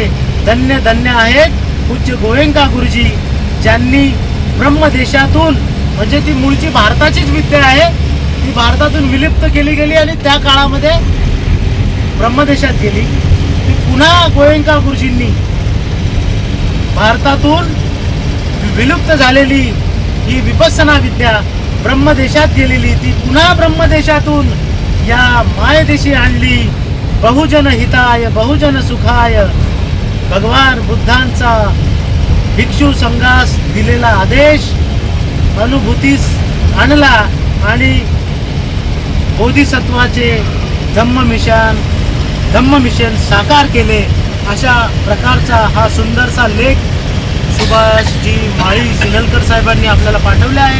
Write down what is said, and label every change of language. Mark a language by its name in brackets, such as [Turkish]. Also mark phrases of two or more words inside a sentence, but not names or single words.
[Marathi] धन्य धन्य आहेत पूज्य गोयंका गुरुजी, ज्यांनी ब्रह्मदेशातून, म्हणजे ती मूळची भारताचीच विद्या आहे, ती भारतातून विलुप्त केली गेली आणि त्या काळामध्ये ब्रह्मदेशात गेली. ती पुन्हा गोयंका गुरुजींनी भारतातून विलुप्त झालेली ही विपश्यना विद्या ब्रह्मदेशात गेलेली, ती पुन्हा ब्रह्मदेशातून या मायदेशी आणली. [Pali] बहुजन हिताय बहुजन सुखाय [Marathi] भगवान बुद्धांचा भिक्षू संघास दिलेला आदेश अनुभूतीस आणला आणि बोधिसत्वाचे धम्म मिशन साकार केले. अशा प्रकारचा हा सुंदरसा लेख सुभाषजी माळी सिनलकर साहेबांनी आपल्याला पाठवले आहे.